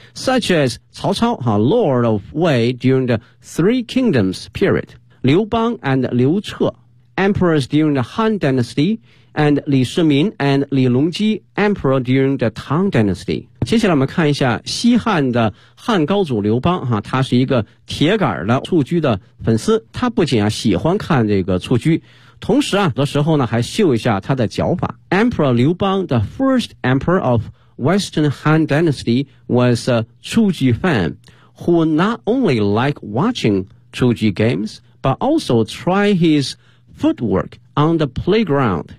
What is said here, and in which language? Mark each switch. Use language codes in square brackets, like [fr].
[en] Such as 曹操 Lord of Wei during the Three Kingdoms period， 刘邦 and 刘彻 emperors during the Han Dynasty，and 李世民 and 李隆基 emperor during the Tang Dynasty。 [zh] 接下来我们看一下西汉的汉高祖刘邦哈，他是一个铁杆的蹴鞠的粉丝，他不仅啊喜欢看这个蹴鞠，同时啊的时候呢还秀一下他的脚法。 [en] Emperor 刘邦 the first emperor of Western Han Dynasty was a 蹴鞠 fan who not only liked watching 蹴鞠 games but also try his footwork on the playground。